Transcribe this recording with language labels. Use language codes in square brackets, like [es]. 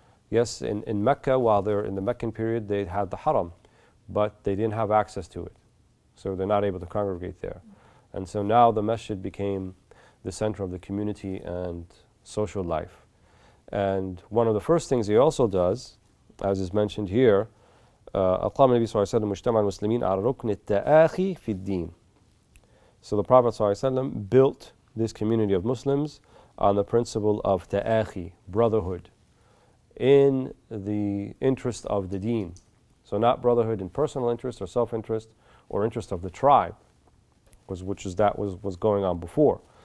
[en] Yes, in Mecca, while they're in the Meccan period, they had the haram, but they didn't have access to it. So they're not able to congregate there. And so now the masjid became the center of the community and social life. And one of the first things he also does, as is mentioned here, [ar] أقام النبي صلى الله عليه وسلم مجتمع المسلمين على ركن التآخي في الدين. [en] So the Prophet صلى الله عليه وسلم built this community of Muslims on the principle of ta'akhi, brotherhood, in the interest of the deen. So not brotherhood in personal interest or self-interest or interest of the tribe, was going on before.